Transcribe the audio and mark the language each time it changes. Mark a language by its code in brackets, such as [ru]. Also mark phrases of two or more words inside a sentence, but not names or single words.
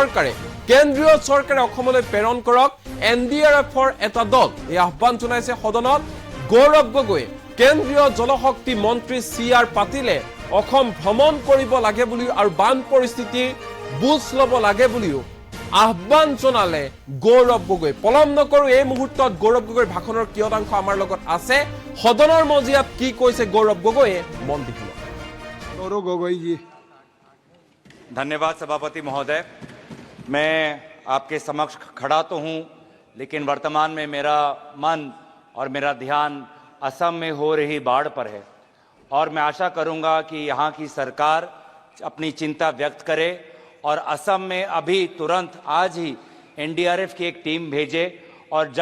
[as] চৰকাৰে অসমলৈ প্ৰেৰণ কৰক এনডিআৰএফৰ এটা দল এই আহ্বান জনাইছে সদনত গৌৰৱ গগৈ কেন্দ্ৰীয় জলশক্তি মন্ত্ৰী CR পাটিলে অসম ভ্ৰমণ কৰিব লাগে বুলি আৰু বান পৰিস্থিতিৰ বুজ ল'ব লাগে বুলিও আহ্বান জনালে গৌৰৱ গগৈ পলম নকৰো এই মুহূৰ্তত গৌৰৱ গগৈৰ ভাষণৰ কিয়দাংশ আমাৰ লগত আছে সদনৰ মজিয়াত কি কৈছে গৌৰৱ গগৈয়ে মন দিছিল [hi] गौरव गोगोई जी धन्यवाद सभापति महोदय मैं आपके समक्ष खड़ा तो हूं लेकिन वर्तमान में मेरा मन और मेरा ध्यान असम में हो रही बाढ़ पर है और मैं आशा करूंगा कि यहां की सरकार अपनी चिंता व्यक्त करे और असम में अभी तुरंत आज ही एनडीआरएफ की एक टीम भेजे और जल